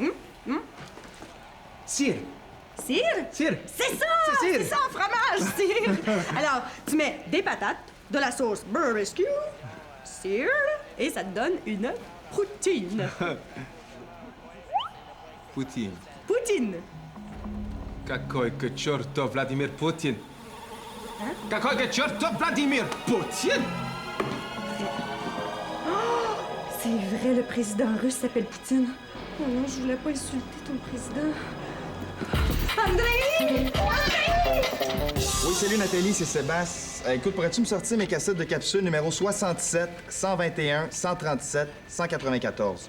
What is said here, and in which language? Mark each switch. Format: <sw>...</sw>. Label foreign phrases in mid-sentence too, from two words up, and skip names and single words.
<fr>Cire. Cire? Cire. C'est ça! C'est cire. C'est ça, fromage, cire! Alors, tu mets des patates, de la sauce barbecue, cire, et ça te donne une poutine. Poutine. Poutine.</fr> <ru>Какой к черту Владимир Путин? Какой к черту Владимир Путин?</ru> <fr>C'est vrai, le président russe s'appelle Poutine. Oh non, je voulais pas insulter ton président. André! Oui, salut Nathalie, c'est Sébastien. Écoute, pourrais-tu me sortir mes cassettes de capsules numéro 67, 121, 137, 194?</fr>